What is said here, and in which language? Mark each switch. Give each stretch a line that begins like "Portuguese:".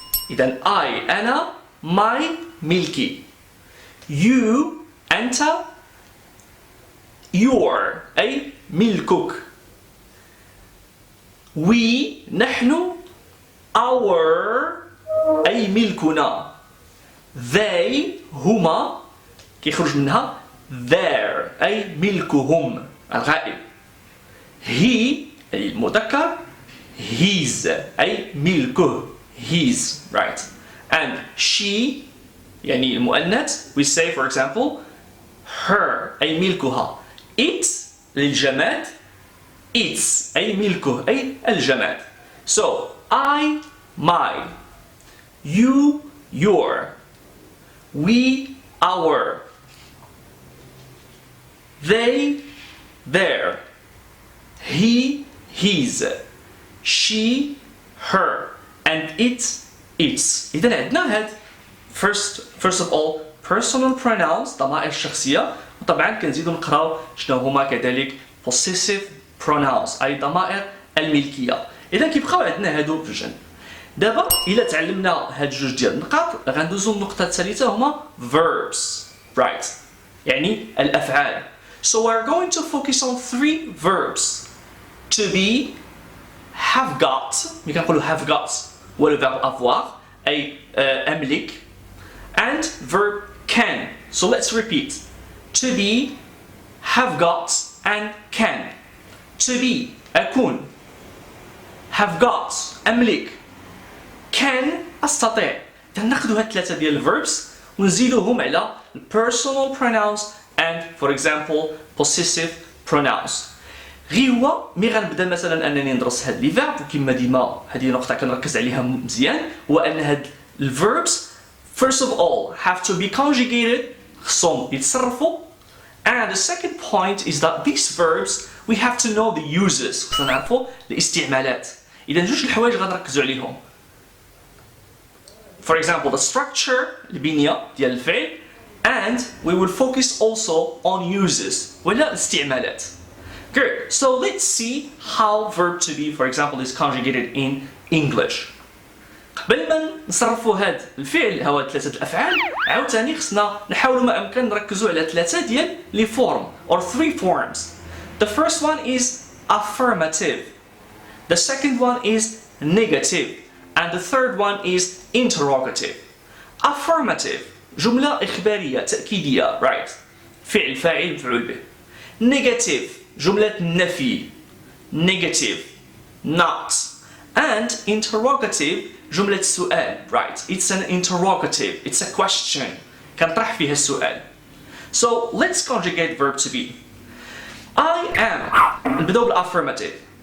Arabic: إذا I أنا my ملكي. You أنت your أي ملكك. We نحن our أي ملكنا. They هما كيخرج منها their أي ملكهم الغائب. He أي المذكر his أي ملكه his, right?
English: And she يعني المؤنث we say for example her أي ملكها.
Arabic: It للجماد its أي ملكه أي الجماد.
English: So I my, you your, we our, they their, he his, she her, and it its.
Arabic: إذا عندنا هاد
English: first of all personal pronouns
Arabic: ضمائر الشخصية، وطبعا كنزيدو نقراو شنو هما كذلك
English: possessive pronouns
Arabic: أي ضمائر الملكية. إذا كيبقاو عندنا هادو في الجنب. دابا إلا تعلمنا هاد جوج ديال النقاط غندوزو النقطة الثالثة هما
English: verbs, right?
Arabic: يعني الأفعال.
English: So we're going to focus on 3 verbs. To be, have got,
Arabic: ملي كنقولوا
English: have got هو
French: le verbe avoir
Arabic: أي أملك,
English: and verb can. So let's repeat. To be, have got, and can. To be أكون. Have got أملك. Can أستطيع.
Arabic: ناخذوا هاد 3 ديال verbs ونزيدوهم على
English: personal pronouns and for example possessive pronouns.
Arabic: غير هو مي غنبدا مثلا انني ندرس هاد لي فيرب وكما ديما هذه نقطه كنركز عليها مزيان هو ان هاد الverbs
English: first of all have to be conjugated
Arabic: خصهم يتصرفوا,
English: and the second point is that these verbs we have to know the uses
Arabic: خصنا نعرفوا الاستعمالات. اذا جوج الحوايج غنركزوا عليهم.
English: For example the structure
Arabic: البنية ديال الفعل,
English: and we will focus also on uses
Arabic: ولا الاستعمالات.
English: Good. So let's see how verb to be for example is conjugated in English.
Arabic: قبل ما نصرفوا هاد الفعل هو 3 الافعال عاوتاني خصنا نحاولوا ما امكن نركزوا على 3 ديال لي فورم
English: or 3 forms. The first one is affirmative. The second one is negative. And the third one is interrogative.
Arabic: Affirmative جملة إخبارية تأكيدية, right? فعل فاعل مفعول به. Negative جملة نفي
English: negative not and interrogative
Arabic: جملة سؤال
English: right it's an interrogative it's a question
Arabic: كنطرح فيها السؤال.
English: So let's conjugate verb to be. I am
Arabic: نبداو بالaffirmative.